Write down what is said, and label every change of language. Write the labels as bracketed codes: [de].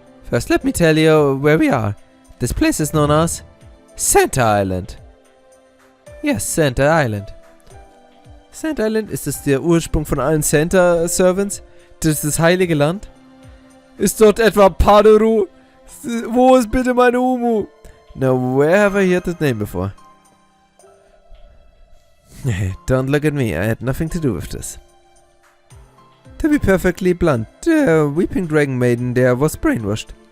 [en] First, let me tell you where we are. This place is known as Santa Island. Yes, Santa Island. [de] Santa Island, ist es der Ursprung von allen Santa Servants? Das ist das heilige Land? Ist dort etwa Paderu? Wo ist bitte meine Umu? [en] Now, where have I heard that name before? Hey, don't look at me, I had nothing to do with this. To be perfectly blunt, the Weeping Dragon Maiden there was brainwashed.